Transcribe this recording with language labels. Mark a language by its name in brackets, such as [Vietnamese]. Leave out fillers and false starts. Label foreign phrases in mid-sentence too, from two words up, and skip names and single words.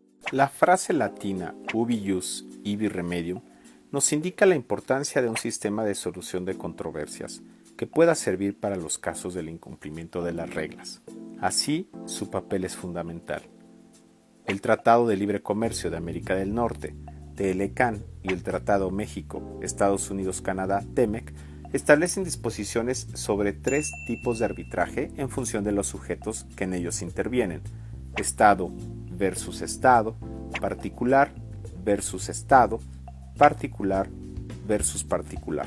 [Spanish] La frase latina [Latin] ubi ius, ibi remedium [Spanish] nos indica la importancia de un sistema de solución de controversias que pueda servir para los casos del incumplimiento de las reglas. Así, su papel es fundamental. El Tratado de Libre Comercio de América del Norte, TLCAN, y el Tratado México, Estados Unidos-Canadá, TEMEC, establecen disposiciones sobre 3 tipos de arbitraje en función de los sujetos que en ellos intervienen: Estado versus Estado, particular versus Estado, particular versus particular.